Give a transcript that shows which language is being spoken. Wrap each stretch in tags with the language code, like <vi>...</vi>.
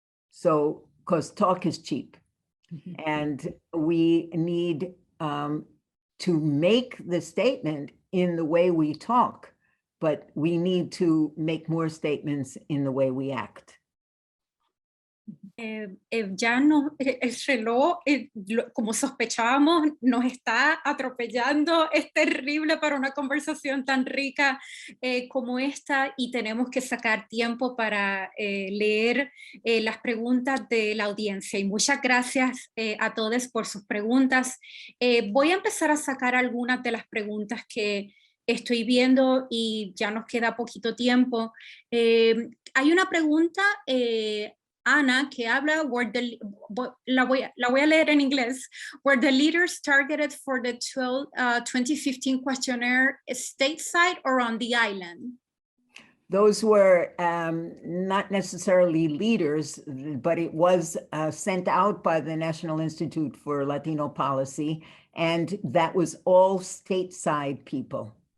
<en>So, because talk is cheap. And we need to make the statement in the way we talk, but we need to make more statements in the way we act.</en> <es>Ya no, el reloj, como sospechábamos, nos está atropellando. Es terrible para una conversación tan rica como esta, y tenemos que sacar tiempo para leer las preguntas de la audiencia. Y muchas gracias a todos por sus preguntas. Voy a empezar a sacar algunas de las preguntas que estoy viendo y ya nos queda poquito tiempo. Hay una pregunta, Ana, que habla, la voy a leer en inglés.</es> <en>Were the leaders targeted for the 2015 questionnaire stateside or on the island? Those were not necessarily leaders, but it was sent out by the National Institute for Latino Policy, and that was all stateside people.</en>